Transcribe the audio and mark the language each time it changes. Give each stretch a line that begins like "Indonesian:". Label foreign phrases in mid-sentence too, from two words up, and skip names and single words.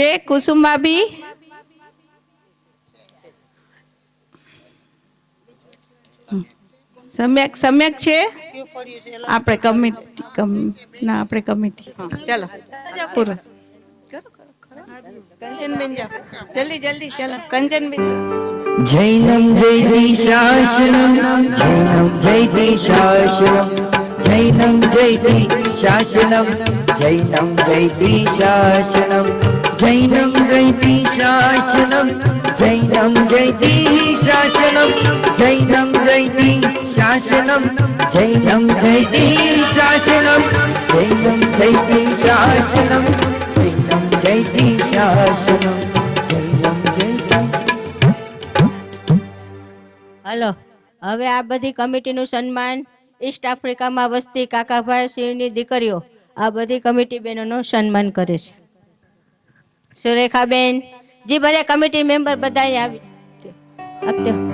Gujarati: કુસુમ ભાભી સમ્યક સમ્યક છે. આપણે કમિટી ના આપણે કમિટી ચાલો પૂરું કંચનબેન જાઓ જલ્દી જલ્દી. ચાલો કંચનબેન.
Sanskrit: જૈનમ જયતિ શાસનમ, જૈનમ જયતિ શાસનમ, જૈનમ જયતિ શાસનમ, જૈનમ જયતિ શાસનમ, જૈનમ જયતિ શાસનમ, જૈનમ જયતિ શાસનમ, જૈનમ જયતિ શાસનમ, જૈનમ જયતિ શાસનમ, જૈનમ જયતિ શાસનમ, જૈનમ જયતિ શાસનમ, જૈનમ જયતિ.
Gujarati: હલો, હવે આ બધી કમિટીનું સન્માન ઈસ્ટ આફ્રિકામાં વસતી કાકાભાઈ સિંહની દીકરીઓ, આ બધી કમિટી બહેનોનું સન્માન કરે છે. સુરેખાબેન જી, બધા
English: committee member
Gujarati: બધા આવી આપજો.